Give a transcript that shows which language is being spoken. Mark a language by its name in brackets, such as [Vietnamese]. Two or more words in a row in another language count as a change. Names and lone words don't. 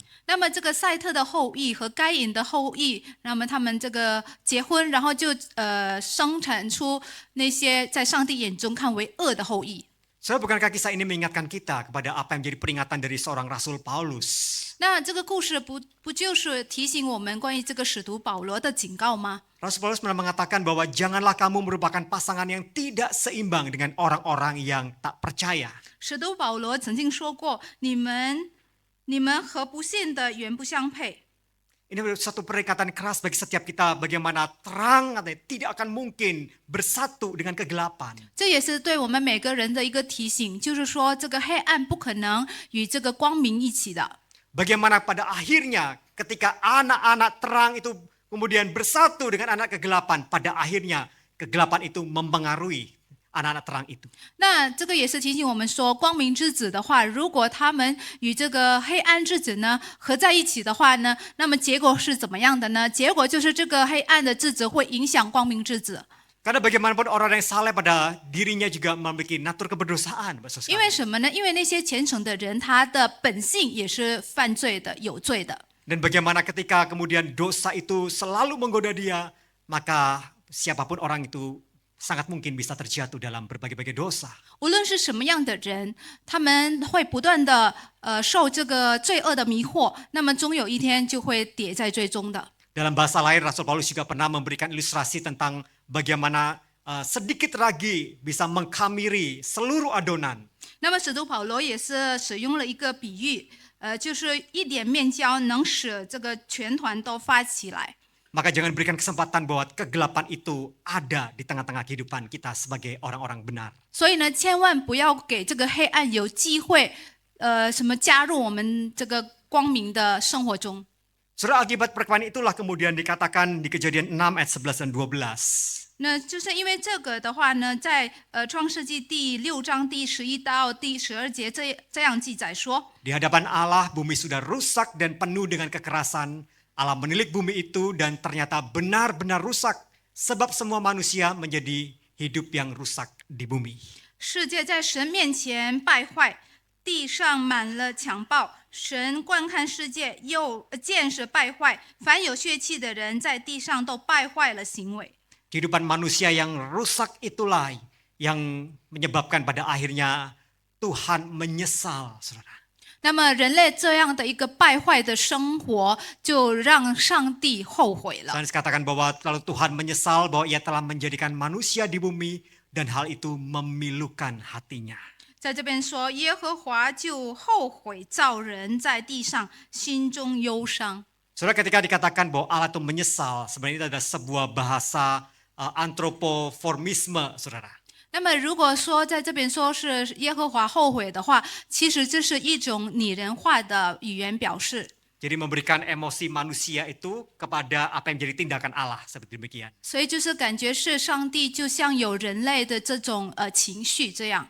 [Chinese] 那么这个赛特的后裔和该隐的后裔，那么他们这个结婚，然后就生产出那些在上帝眼中看为恶的后裔。 [Indonesian] Bukankah kisah ini mengingatkan kita kepada apa yang menjadi peringatan dari seorang Rasul Paulus? [Chinese] 那这个故事不就是提醒我们关于这个使徒保罗的警告吗？ [Indonesian] Rasul Paulus pernah mengatakan bahwa janganlah kamu merupakan pasangan yang tidak seimbang dengan orang-orang yang tak percaya. [Chinese] 使徒保罗曾经说过：“你们和不信的原不相配。” [Indonesian] Ini satu peringatan keras bagi setiap kita bagaimana terang tidak akan mungkin bersatu dengan kegelapan. [Chinese] 这也是对我们每个人的一个提醒，就是说这个黑暗不可能与这个光明一起的。 [Indonesian] Bagaimana pada akhirnya ketika anak-anak terang itu kemudian bersatu dengan anak kegelapan, pada akhirnya kegelapan itu mempengaruhi anak-anak terang itu. [Chinese] 那这个也是提醒我们说，光明之子的话，如果他们与这个黑暗之子呢合在一起的话呢，那么结果是怎么样的呢？结果就是这个黑暗的之子会影响光明之子。 [Indonesian] Karena bagaimanapun orang yang saleh pada dirinya juga memiliki natur keberdosaan. [Chinese] 因为什么呢？因为那些虔诚的人，他的本性也是犯罪的、有罪的。 [Indonesian] Dan bagaimana ketika kemudian dosa itu selalu menggoda dia, maka siapapun orang itu sangat mungkin bisa terjatuh dalam berbagai-bagai dosa. [Chinese] 无论是什么样的人，他们会不断的受这个罪恶的迷惑，那么终有一天就会跌在最终的。 [Indonesian] Dalam bahasa lain, Rasul Paulus juga pernah memberikan ilustrasi tentang bagaimana sedikit ragi bisa mengkamiri seluruh adonan. [Chinese] 那么使徒保罗也是使用了一个比喻，就是一点面胶能使这个全团都发起来。 [Indonesian] Maka jangan berikan kesempatan bahwa kegelapan itu ada di tengah-tengah kehidupan kita sebagai orang-orang benar. [Chinese] 所以呢，千万不要给这个黑暗有机会，加入我们这个光明的生活中。 [Indonesian] Surah Al-Kibat perkawinan itulah kemudian dikatakan di Kejadian 6 ayat 11 dan 12. [Chinese] 那就是因为这个的话呢，在创世纪第6章第11到第12节这样记载说， [Indonesian] Di hadapan Allah bumi sudah rusak dan penuh dengan kekerasan. Allah menilik bumi itu dan ternyata benar-benar rusak sebab semua manusia menjadi hidup yang rusak di bumi. [Chinese] 世界在神面前败坏，地上满了强暴。神观看世界，又见是败坏，凡有血气的人在地上都败坏了行为。 [Indonesian] Kehidupan manusia yang rusak itulah yang menyebabkan pada akhirnya Tuhan menyesal, saudara. [Chinese] 那么人类这样的一个败坏的生活，就让上帝后悔了。 [Indonesian] Sains katakan bahwa lalu Tuhan menyesal bahwa ia telah menjadikan manusia di bumi dan hal itu memilukan hatinya. [Chinese] 在这边说，耶和华就后悔造人在地上，心中忧伤。 [Indonesian] Saudara, ketika dikatakan bahwa Allah itu menyesal, sebenarnya itu adalah sebuah bahasa antropoformisme, saudara. [Chinese] 那么如果说在这边说是耶和华后悔的话，其实这是一种拟人化的语言表示。 [Indonesian] Jadi memberikan emosi manusia itu kepada apa yang menjadi tindakan Allah, seperti demikian. [Chinese] 所以就是感觉是上帝就像有人类的这种情绪这样。